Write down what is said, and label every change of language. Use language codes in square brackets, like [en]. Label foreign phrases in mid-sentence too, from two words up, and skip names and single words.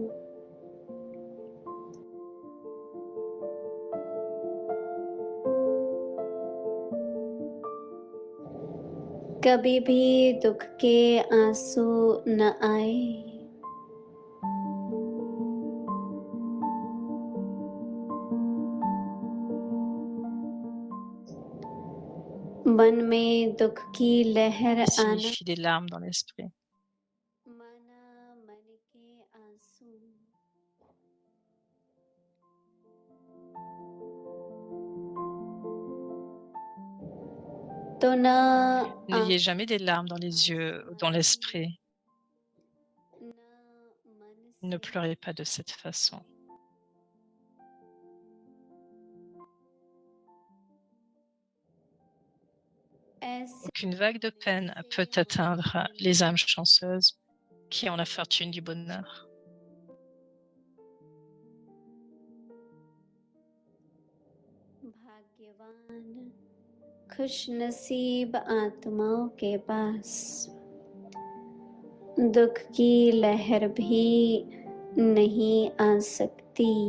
[hi] कभी भी दुख के आंसू न आए। मन में दुख की लहर [fr] Qui [hi] आना [fr] signifie des larmes dans l'esprit. [hi] माना मन के आंसू। तो न [fr] N'ayez jamais des larmes dans les yeux ou dans l'esprit. [hi] न मन [fr] Ne [hi] से [fr] pleurez pas de cette façon. [hi] ऐसे [fr] Aucune vague de peine peut atteindre les âmes chanceuses qui ont la fortune du bonheur. [hi] भाग्यवान खुश नसीब आत्माओं के पास दुख की लहर भी नहीं आ सकती।